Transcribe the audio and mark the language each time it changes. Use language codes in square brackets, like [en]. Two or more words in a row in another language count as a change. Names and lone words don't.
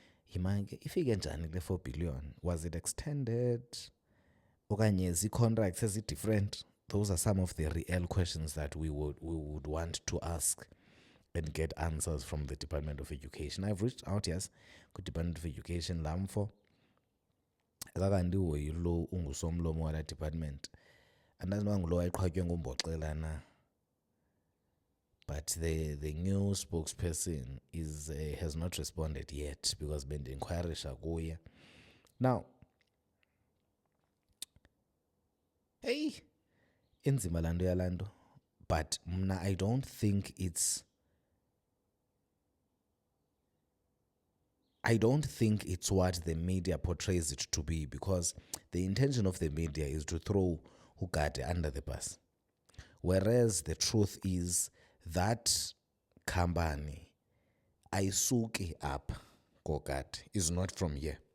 [xh] Yimake ifike njani le 4 billion? [en] Was it extended? [xh] Okanye zi-contracts ezi-different? [en] Those are some of the real questions that we would want to ask and get answers from the Department of Education. I've reached out, yes, ku Department of Education lamfo. [xh] Akakanti uhoyi lo ungusomlomo wala department. Andazi noba ngulo wayeqhatywe ngumboxela na. [en] But the new spokesperson has not responded yet because [xh] bendinquirisha kuye. Now, hey, inzima lando yalando. [en] But mna, I don't think it's what the media portrays it to be, because the intention of the media is to throw Ugade under the bus. Whereas the truth is that company, Aisuki up, Gogate, is not from here.